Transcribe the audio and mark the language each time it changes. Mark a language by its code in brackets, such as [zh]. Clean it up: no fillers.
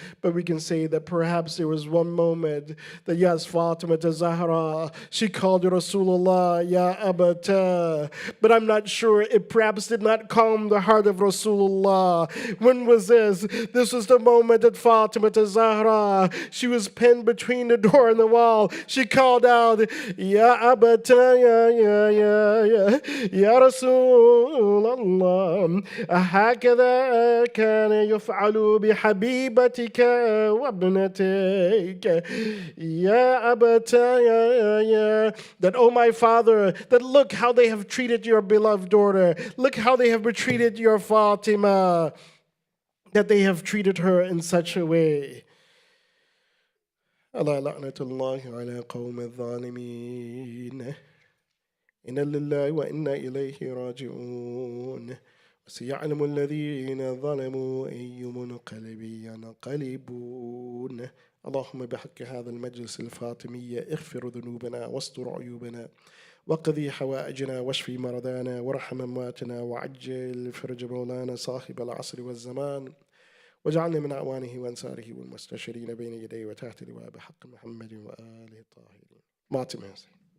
[en] But we can say that perhaps there was one moment that yes, Fatima Zahra, she called Rasulullah Ya Abata, but I'm not sure, it perhaps did not calm the heart of Rasulullah. When was this? This was the moment that Fatima Zahra, she was pinned between the door and the wall. She called out, Ya Abata, Ya Rasulullah. [ar] هكذا كان يفعل بحبيبتك وابنتك يا أبتايا. [en] That, oh my father, that look how they have treated your beloved daughter. Look how they have treated your Fatima. That they have treated her in such a way. [ar] ألا لعنة الله على قوم الظالمين إنا لله وإنا إليه راجعون سيعلم الذين ظلموا أي منقلب ينقلبون. اللهم بحق هذا المجلس الفاطمية اغفر ذنوبنا واستر عيوبنا وقضي حوائجنا واشفي مرضانا وارحم أمواتنا وعجل فرج مولانا صاحب العصر والزمان واجعلنا من أعوانه وأنصاره والمستشارين بين يديه وتحت لواء بحق محمد وآله الطاهرين.